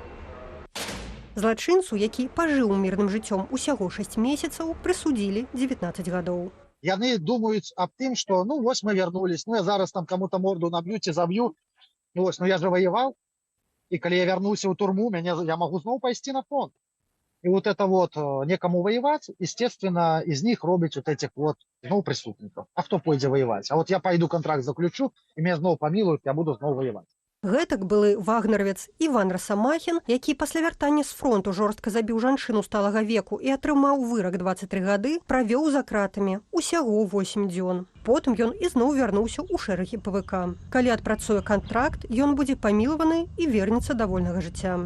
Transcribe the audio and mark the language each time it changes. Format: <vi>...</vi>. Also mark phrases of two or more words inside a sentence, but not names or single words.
<be>Злачынцу, які пажыў мірным жыццём усяго 6 месяцаў, прысудзілі 19 гадоў. Яны думаюць аб тым, што вось мы вярнулись, я зараз там</be> <ru>кому-то морду</ru> <be>наб'ю ці заб'ю.</be> <ru>Я же воевал,</ru> <be>і калі я вярнуўся ў турму, я магу зноў пайсці на фронт.</be> <ru>І это некому воевать, естественно, из них робяць этих преступников.</ru> <be>А хто пойдзе</be> <ru>воевать? А я пойду контракт заключу, і меня зноў памілуюць, я буду зноў воевать.</ru> <be>Гэтак былы вагнеравец Іван Расамахін, які пасля вяртання з фронту жорстка забіў жанчыну сталага веку і атрымаў вырак 23 гады, правёў за кратамі усяго 8 дзён. Потым ён ізноў вярнуўся ў шэрагі ПВК. Калі адпрацуе кантракт, ён будзе памілаваны і вернецца да вольнага жыцця.</be>